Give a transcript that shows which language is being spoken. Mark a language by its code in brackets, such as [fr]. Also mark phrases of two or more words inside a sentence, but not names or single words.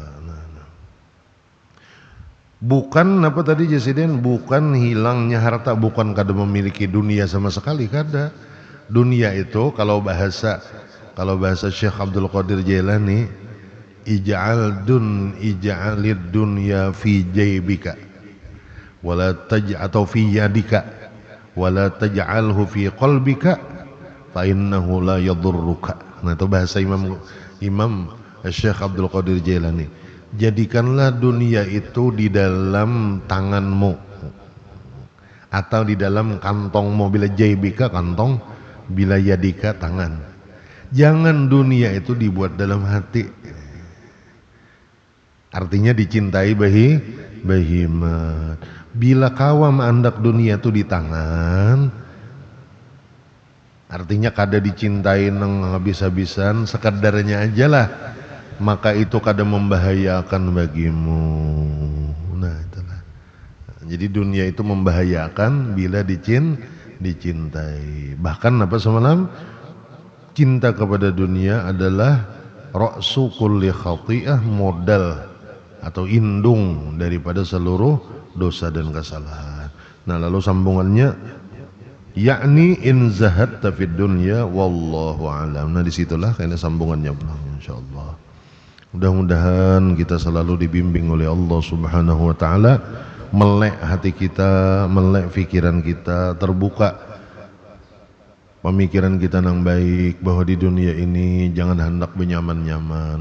[bjn] Bukan apa tadi Jasiden, bukan hilangnya harta, bukan kada memiliki dunia sama sekali kada. Dunia itu kalau bahasa Syekh Abdul Qadir Jailani, [ar] اجعل الدنيا في جيبك ولا atau في يدك ولا تجعلها في قلبك فإنه لا يضرك. [bjn] Nah itu bahasa Imam Syekh Abdul Qadir Jailani. Jadikanlah dunia itu di dalam tanganmu atau di dalam kantongmu. Bila jaybika kantong, bila yadika tangan. Jangan dunia itu dibuat dalam hati. Artinya dicintai bahimat. Bila kawam andak dunia itu di tangan, artinya kada dicintai nang habis-habisan, sekedarnya aja lah. Maka itu kadang membahayakan bagimu. Nah itulah. Jadi dunia itu membahayakan bila dicintai. Bahkan apa semalam cinta kepada dunia adalah [ar] رأس كل خطيئة, [bjn] modal atau indung daripada seluruh dosa dan kesalahan. Nah lalu sambungannya yakni [ar] إن زهدت في الدنيا والله أعلم. [bjn] Nah disitulah kayaknya sambungannya insyaallah. Mudah-mudahan kita selalu dibimbing oleh Allah [ar] سبحانه وتعالى, [bjn] melek hati kita, melek pikiran kita, terbuka pemikiran kita yang baik bahwa di dunia ini jangan hendak benyaman-nyaman.